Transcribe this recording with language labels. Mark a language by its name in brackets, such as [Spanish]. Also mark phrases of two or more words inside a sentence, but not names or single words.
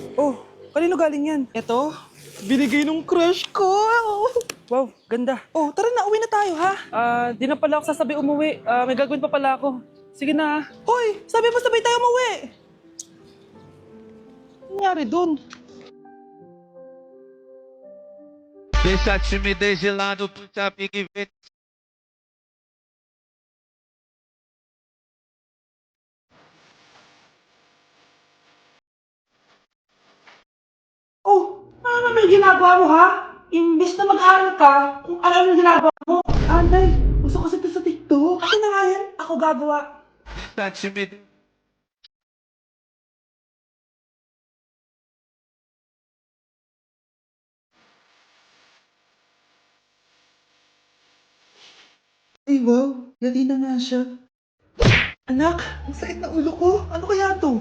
[Filipino] Oh, kanino galing yan? Eto, binigay nung crush ko. Wow, ganda. Oh, tara na, uwi na tayo, ha? Di na pala ako sasabay umuwi. May gagawin pa pala ako. Sige na. Hoy, sabi mo sabay tayo umuwi. Ano nangyari dun? [Portuguese] Deixa a timidez de lado, puxa amigo e vem. [Filipino] Oh, ano naman yung ginagawa mo, ha? Imbes na mag-aral ka, kung ano yung ginagawa mo. Anday, gusto kasi ito sa TikTok. Akin na nga yan, ako gagawa. [Portuguese] Deixa a timidez. [Filipino] Ay, wow, yati na nga siya. Anak, ang sakit na ulo ko. Ano kaya to?